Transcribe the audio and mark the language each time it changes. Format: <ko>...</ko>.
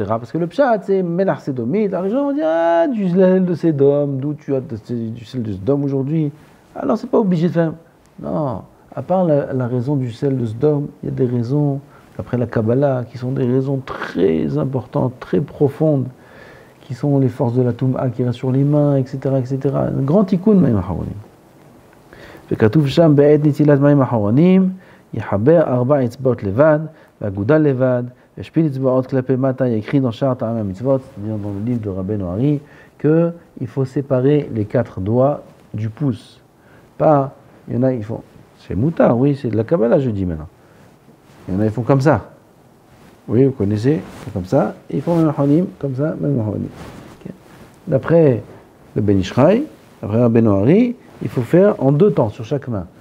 <fr>Parce que le Pshat, c'est Melach Sédomite. Alors les gens vont dire, du sel de Sédom, d'où tu as du sel de Sédom aujourd'hui. Alors c'est pas obligé de faire. Non, à part la raison du sel de Sédom, il y a des raisons, après la Kabbalah, qui sont des raisons très importantes, très profondes, qui sont les forces de la Toum'a qui restent sur les mains, etc. Un grand tikkun, Maïm Haronim.</fr> <he>וכתוב שם בעת נטילת מים אחרונים, יחבר 4 אצבעות לבד, והגודל לבד, וישפיל אצבעות כלפי מטה, יקריא dans שאר טעמי המצוות, c'est-à-dire dans le livre de Rabbeinu Hari, qu'il faut séparer les 4 doigts du pouce.</he> <fr>Pas, il y en a, ils font, c'est moutard, oui, c'est de la Kabbalah, je dis maintenant. Il y en a, ils font comme ça. Oui, vous connaissez, ils font comme ça, et ils font même hanim, comme ça, même hanim. Okay. D'après le Ben Ishraï, d'après Rabbeinu Hari, il faut faire en 2 temps sur chaque main.</fr>